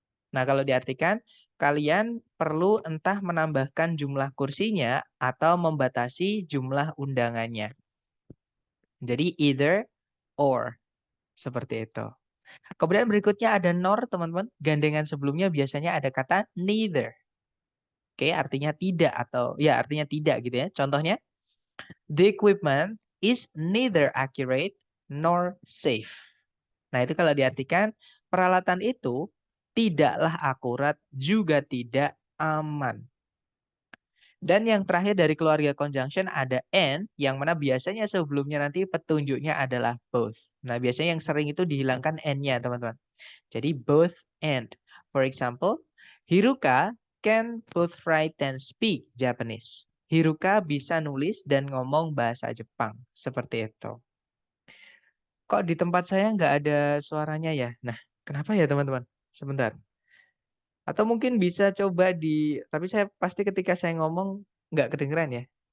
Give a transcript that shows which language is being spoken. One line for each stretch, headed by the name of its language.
Indonesian: Nah, kalau diartikan, kalian perlu entah menambahkan jumlah kursinya atau membatasi jumlah undangannya. Jadi either or, seperti itu. Kemudian berikutnya ada nor, teman-teman. Gandengan sebelumnya biasanya ada kata neither. Oke, artinya tidak atau ya artinya tidak gitu ya.
English: Contohnya, the equipment is neither accurate nor safe.
Indonesian: Nah, itu kalau diartikan peralatan itu tidaklah akurat juga tidak aman. Dan yang terakhir dari keluarga conjunction ada and, yang mana biasanya sebelumnya nanti petunjuknya adalah both. Nah, biasanya yang sering itu dihilangkan and-nya, teman-teman. Jadi both and.
English: For example, Hiruka can both write and speak Japanese.
Indonesian: Hiruka bisa nulis dan ngomong bahasa Jepang. Seperti itu. Kok di tempat saya nggak ada suaranya ya? Nah, kenapa ya teman-teman? Sebentar. Atau mungkin bisa coba tapi saya pasti ketika saya ngomong nggak kedengeran ya.